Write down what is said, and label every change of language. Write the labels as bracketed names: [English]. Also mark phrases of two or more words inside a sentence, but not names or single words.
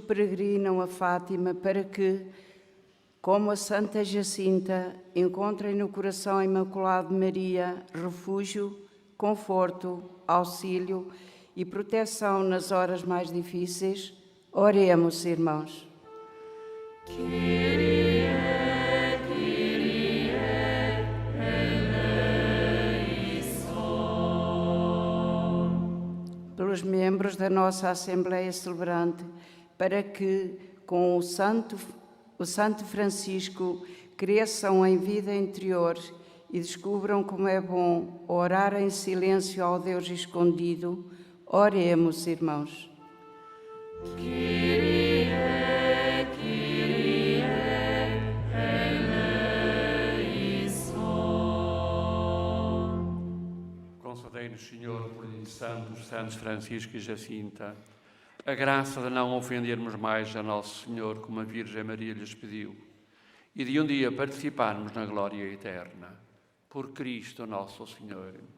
[Portuguese] peregrinam a Fátima, para que, como a Santa Jacinta, encontrem no coração imaculado de Maria refúgio, conforto, auxílio e proteção nas horas mais difíceis, oremos, irmãos. [Greek] Κύριε, Κύριε, ελέησον. [Portuguese] Pelos membros da nossa Assembleia Celebrante, para que, com o Santo Francisco, cresçam em vida interior e descubram como é bom orar em silêncio ao Deus escondido, oremos, irmãos. [Greek] Κύριε, Κύριε, ελέησον. [Portuguese] Concedei-nos, Senhor, por intercessão dos santos Francisco e Jacinta, a graça de não ofendermos mais a Nosso Senhor como a Virgem Maria lhes pediu, e de um dia participarmos na glória eterna. Por Cristo nosso Senhor.